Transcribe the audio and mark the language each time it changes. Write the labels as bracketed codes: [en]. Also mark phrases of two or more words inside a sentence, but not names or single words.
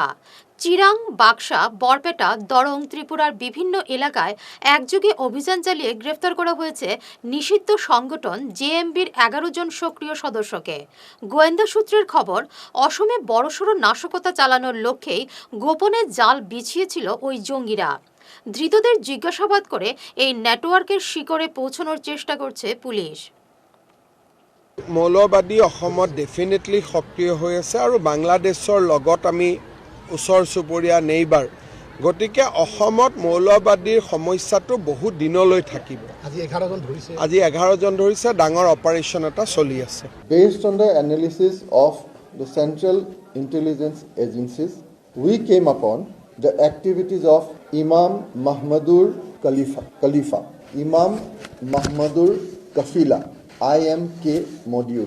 [bn] চিরাং, বাক্সা, বরপেটা, দরং, ত্রিপুরার বিভিন্ন এলাকায় একযোগে অভিযান চালিয়ে গ্রেফতার করা হয়েছে নিষিদ্ধ সংগঠন জেএমবির 11 জন সক্রিয় সদস্যকে। গোয়েন্দা সূত্রের খবর, অসমে বড়সড় নাশকতা চালানোর লক্ষ্যেই গোপনে জাল বিছিয়েছিল ওই জঙ্গিরা। ধৃতদের জিজ্ঞাসাবাদ করে এই নেটওয়ার্কের শিকড়ে পৌঁছানোর চেষ্টা করছে পুলিশ। [as] মৌলবাদী অসমত ডেফিনেটলি সক্ৰিয় হৈ আছে আৰু বাংলাদেশৰ লগত আমি ওচৰ চুবুৰীয়া নেইবাৰ, গতিকে অসমত মৌলবাদীৰ সমস্যাটো বহুত দিনলৈ থাকিব। আজি 11 জন ধৰিছে, ডাঙৰ অপাৰেশ্যন এটা চলি আছে। [en] Based on the analysis of the Central Intelligence Agencies, we came upon the activities of Imam Mahmadur Khalifa, Imam Mahmadur Kafila, IMK module.